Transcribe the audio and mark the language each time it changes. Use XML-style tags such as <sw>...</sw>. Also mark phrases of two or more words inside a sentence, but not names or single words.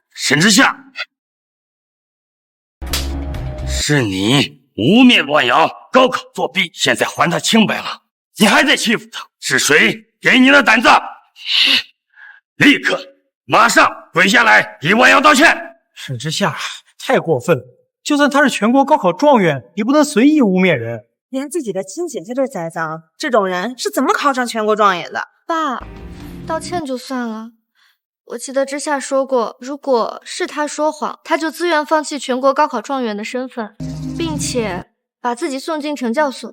<zh>沈之夏，是你污蔑婉瑤高考作弊，現在還她清白了，你還在欺負她，是誰給你的膽子？立刻馬上跪下來給婉瑤道歉。沈之夏太過分了，就算他是全國高考狀元，也不能隨意污蔑人。連自己的親姐姐都栽贓，這種人是怎麼考上全國狀元的？爸，道歉就算了。我記得之夏說過，如果是他說謊，他就自願放棄全國高考狀元的身份，並且把自己送進懲教所。</zh>